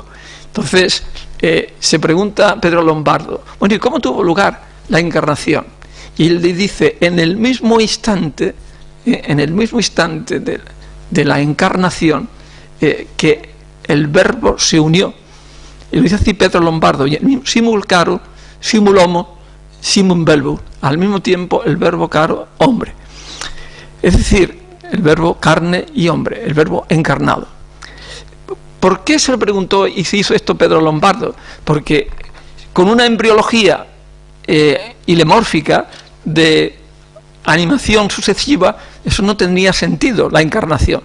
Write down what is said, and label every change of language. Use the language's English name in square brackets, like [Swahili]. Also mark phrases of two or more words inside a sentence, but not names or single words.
[Spanish] Entonces, se pregunta Pedro Lombardo, bueno, ¿y cómo tuvo lugar la encarnación? Y él le dice, en el mismo instante de la encarnación, que el verbo se unió. Y lo dice así Pedro Lombardo, [Latin] simul caro, simul homo, simul verbo. [Spanish] Al mismo tiempo el verbo caro, hombre. Es decir, el verbo carne y hombre, el verbo encarnado. ¿Por qué se lo preguntó y se hizo esto Pedro Lombardo? Porque con una embriología ilemórfica de animación sucesiva, eso no tenía sentido, la encarnación.